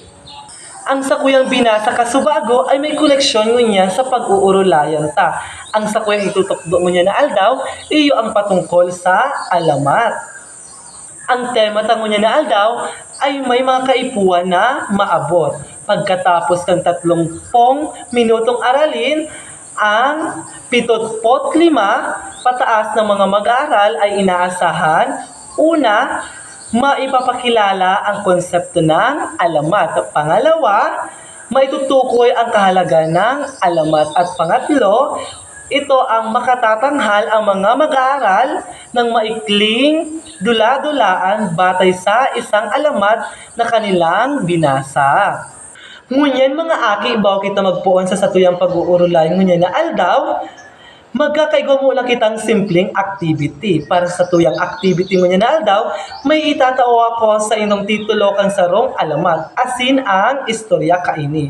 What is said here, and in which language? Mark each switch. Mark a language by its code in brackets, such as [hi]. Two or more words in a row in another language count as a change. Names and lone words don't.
[bik] Ang sakuyang binasa Kasubago ay may koleksyon ngunya sa pag-uurulayan ta. Ang sakuyang itutukdo ngunya na aldaw, iyo ang patungkol sa alamat. Ang tema ta ngunya na aldaw ay may mga kaipuan na maabot. [tl] Pagkatapos ng 30 minutong aralin, ang 75 pataas ng mga mag-aaral ay inaasahan. Una, maipapakilala ang konsepto ng alamat. Pangalawa, maitutukoy ang kahalagan ng alamat. At pangatlo, ito ang makatatanghal ang mga mag-aaral ng maikling dula-dulaan batay sa isang alamat na kanilang binasa. [bik] Ngunyan mga aki, bago kita magpuon sa satuyang pag-uurulay ngunyan na aldaw, magkakaigo mo lang kitang simpleng activity. Para sa tuyang activity ngunyan na aldaw, may itatao ako sa inong titulo kang sarong alamat, asin ang istorya kaini.